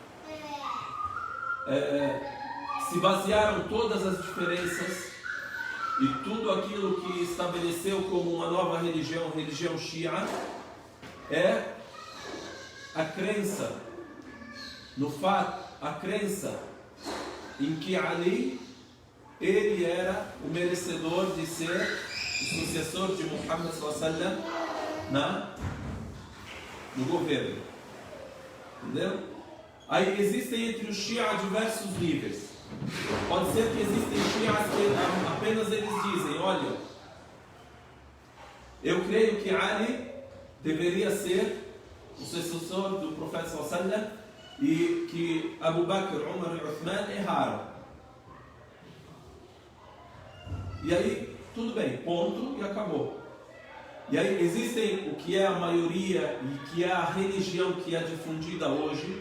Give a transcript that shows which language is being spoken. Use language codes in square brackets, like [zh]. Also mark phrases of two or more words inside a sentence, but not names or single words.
[pt] se basearam todas as diferenças e tudo aquilo que estabeleceu como uma nova religião, religião Shia, é a crença no fato, a crença em que Ali, ele era o merecedor de ser o sucessor de Muhammad [ar] صلى الله عليه وسلم [pt] no governo. Entendeu? Aí existem entre os Shia diversos níveis. Pode ser que existem Shias que apenas eles dizem, olha, eu creio que Ali deveria ser o sucessor do profeta [ar] صلى الله عليه وسلم [pt] e que Abu Bakr, Umar e Uthman erraram. E aí, tudo bem, ponto e acabou. E aí existem o que é a maioria e que é a religião que é difundida hoje.